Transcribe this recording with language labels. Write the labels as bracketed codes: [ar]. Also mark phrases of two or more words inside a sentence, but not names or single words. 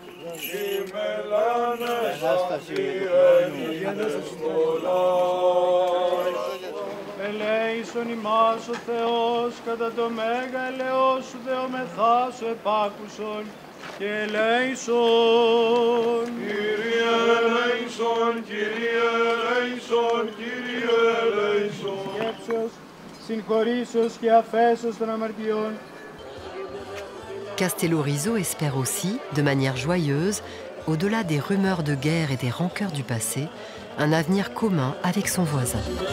[el] Ελέησον ημάς ο Θεός κατά το μέγα ελεός σου δεομεθά σου επάκουσον και ελέησον. Κύριε ελέησον, Κύριε ελέησον, Κύριε ελέησον. Σκέψεως, συγχωρήσεως και αφέσεως των αμαρτιών. [fr] Castello-Rizzo espère aussi, de manière joyeuse, au-delà des rumeurs de guerre et des rancœurs du passé, un avenir commun avec son voisin.